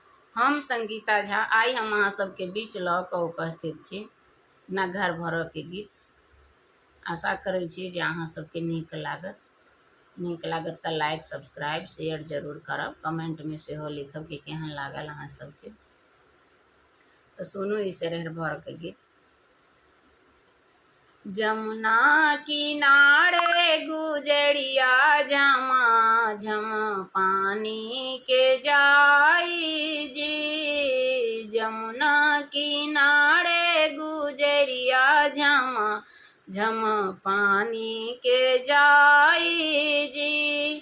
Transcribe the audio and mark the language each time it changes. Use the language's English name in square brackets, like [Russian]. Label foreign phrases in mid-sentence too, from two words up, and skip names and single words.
[Maithili] हम संगीता झा आई हम अहाँ सबके बीच लऽ कऽ उपस्थित छी ना घर भरऽ के गीत। आशा करै छी जे अहाँ सबके नीक लागत तऽ [English] like subscribe share [Maithili] जरूर करब, कमेंट में सेहो लिखब कि केहन लागल अहाँ सबके। तो सुनू ई सेरहर भर के गीत। जमुना किनारे गुजरिया झमाझम पानी के जाई जी। जमुना किनारे गुजरिया झमाझम पानी के जाई जी।